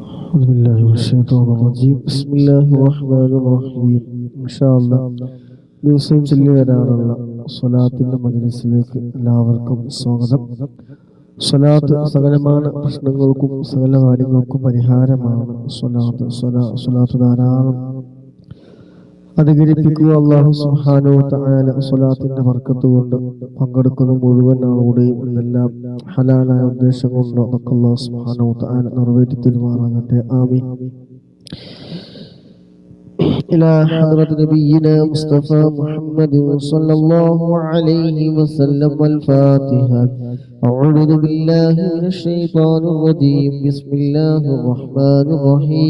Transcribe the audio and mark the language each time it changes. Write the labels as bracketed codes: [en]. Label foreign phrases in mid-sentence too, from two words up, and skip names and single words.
[ar] أعوذ بالله من الشيطان الرجيم بسم الله الرحمن الرحيم إن شاء الله [ml] ദിവസം ചൊല്ലി വരാറുള്ള സ്വലാത്തിന്റെ മജ്‌ലിസിലേക്ക് എല്ലാവർക്കും സ്വാഗതം. സ്വലാത്ത് സകലമായ പ്രശ്നങ്ങൾക്കും സകല കാര്യങ്ങൾക്കും പരിഹാരമാണ്. സ്വലാത്ത് ധാരാളം അധികരിപ്പിക്കുക. [ar] الله سبحانه وتعالى [ml] സ്വലാത്തിന്റെ ബർക്കത്ത് കൊണ്ട് പങ്കെടുക്കുന്ന മുഴുവൻ ആളുകളുടെയും എല്ലാം ഹലാലായ ഉദ്ദേശം കൊണ്ട് [ar] الله سبحانه وتعالى [ml] നിറവേറ്റി തരുമാറാകട്ടെ. ആമീൻ. [ar] إلى حضرة نبينا مصطفى محمد صلى الله عليه وسلم الفاتحة. أعوذ بالله من الشيطان الرجيم بسم الله الرحمن الرحيم.